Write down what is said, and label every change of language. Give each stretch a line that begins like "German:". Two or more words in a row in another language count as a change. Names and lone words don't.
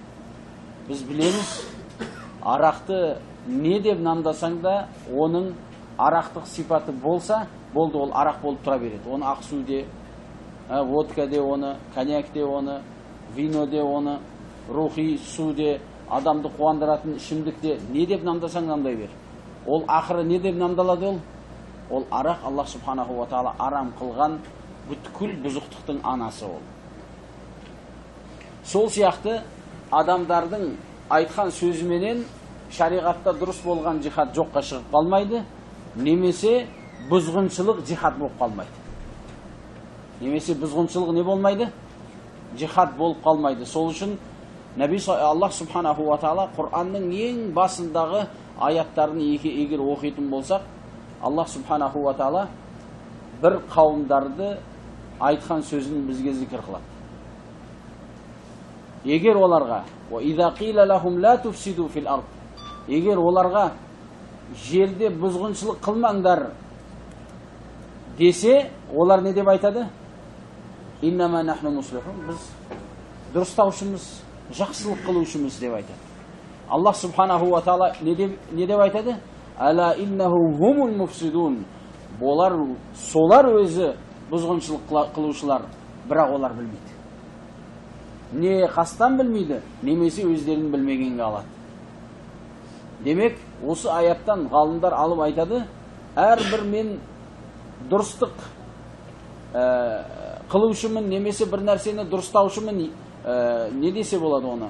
Kazakh: Біз білеміз, арақты не деп намдасаң да, оның арақтық сипаты болса, болды, ол арақ болып тұра береді. Оны ақсу де, водка де оны, коньяк де оны, вино де оны, рухи су де, адамды қуандыратын ішімдік де, не деп намдасаң намдай бер. Ол ақыры не деп намдалады ол? Ол арақ
Arabic: الله سبحانه وتعالى
Kazakh: арам қылған бүткіл бұзықтықтың анасы ол. Сол сияқты адамдардың айтқан сөзіменен шариғатта дұрыс болған жихад жоққа шығып қалмайды, немесе бұзғыншылық жихад болып қалмайды. Немесе бұзғыншылық не болмайды? Жихад болып қалмайды. Сол үшін
Arabic: الله سبحانه وتعالى
Kazakh: Құранның ең басындағы аяттарын егер оқитын болсақ,
Arabic: الله سبحانه وتعالى
Kazakh: бір қауымдарды айтқан сөзін бізге зікір қылады. Егер оларға егер оларға жерде бұзғыншылық қылмаңдар десе, олар не деп айтады?
Arabic: إنما نحن مصلحون,
Kazakh: біз дұрыстаушымыз, жақсылық қылушымыз деп айтады.
Arabic: الله سبحانه وتعالى
Kazakh: не деп айтады?
Arabic: ألا إنهم هم المفسدون.
Kazakh: Солар өзі бұзғыншылық қылушылар, бірақ олар білмейді. Не қастан білмейді, немесе өздерін білмегенге алады. Демек, осы аяттан ғалымдар алып айтады, әрбір мен дұрыстық қылушымын, немесе бір нәрсені дұрыстаушымын, не десе болады оны?